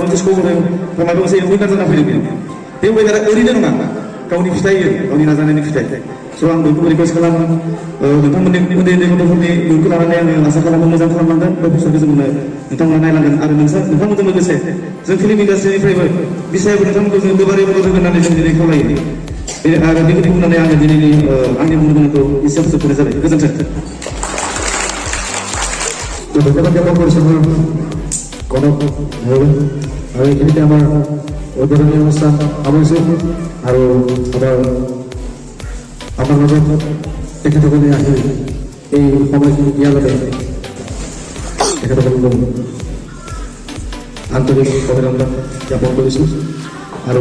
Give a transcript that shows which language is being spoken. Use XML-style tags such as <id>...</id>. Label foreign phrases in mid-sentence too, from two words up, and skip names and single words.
<brx>मोनसे स्कप होदों बा माबा मोनसे उइनार जाना फैदों बे उइनारा ओरैनो नङा गावनि फिथाइ गावनि नाजानायनि फिथाइ स' आं बेखौ रिकुवेस्ट खालामो नोंथांमोननि उन्दै उन्दै गथ'फोरनि इयुनखौ लानानै आङो आसा खालामो मोजां खालामलांगोन बे फिउचारखौ जोंनो नोंथांमोना नायलांगोन आरो नोंथांमोनजों लोगोसे जों फिल्म इन्डास्ट्रिनिफ्रायबो बिसायबो नोंथांमोनखौ जों गोबारै मदद होगोन होननानै जों दिनै खावलायो आरो बेखौ बुंनानै आङो दिनैनि आंनि बुंनायखौ एसेयाव फोजोबनाय जाबाय गोजोन्थों</brx> <as>ধন্যবাদ জ্ঞাপন কৰিছোঁ মোৰ কনক আৰু এইখিনিতে আমাৰ উদ্বোধনী অনুষ্ঠান সামৰিছোঁ আৰু আমাৰ মাজত তেখেতসকলে আহি এই সময়খিনি দিয়াৰ বাবে তেখেতসকলক আন্তৰিক অভিনন্দন জ্ঞাপন কৰিছোঁ আৰু</as>